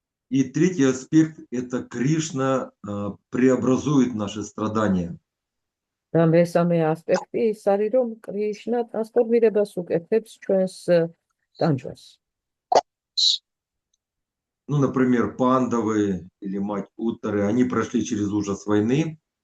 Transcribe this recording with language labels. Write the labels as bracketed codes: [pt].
[ru] И третий аспект – это Кришна преобразует наши страдания. [ka] და მესამე ასპექტი ის არის, რომ კრიშნა ტრანსფორმირებას უკეთებს ჩვენს ტანჯვას. [ru] Ну, например, Пандавы или мать Уттары, они прошли через ужас войны.